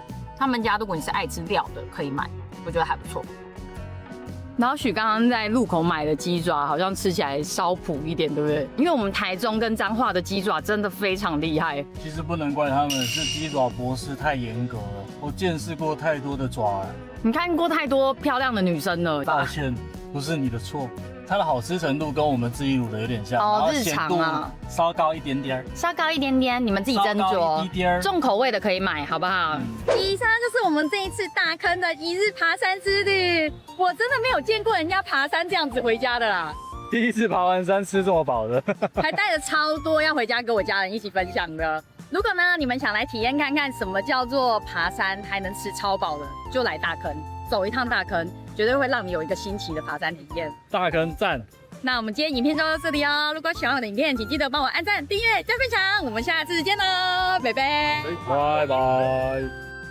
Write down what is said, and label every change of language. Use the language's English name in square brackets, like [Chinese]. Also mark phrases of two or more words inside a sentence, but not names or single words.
[Chinese] 他們家如果你是愛吃料的，可以買，我覺得還不錯。然後許剛剛在路口買的雞爪，好像吃起來稍普一點，對不對？因為我們台中跟彰化的雞爪真的非常厲害。其實不能怪他們，是雞爪博士太嚴格了。我見識過太多的爪了，你看過太多漂亮的女生了。抱歉，不是你的錯。它的好吃程度跟我們自己滷的有點像，哦，日常啊，稍高一点点，稍高一點點，你們自己斟酌。重口味的可以買，好不好？以上就是我們這一次大坑的一日爬山之旅。我真的沒有見過人家爬山這樣子回家的啦，第一次爬完山吃這麼飽的，還帶了超多要回家跟我家人一起分享的。如果呢，你們想來體驗看看什麼叫做爬山還能吃超飽的，就來大坑走一趟大坑。絕對會讓你有一個新奇的爬山體驗。大坑讚！那我們今天影片就到這裡哦。如果喜歡我的影片，請記得幫我按讚、訂閱、加分享。我們下次見嘍，拜拜！拜拜。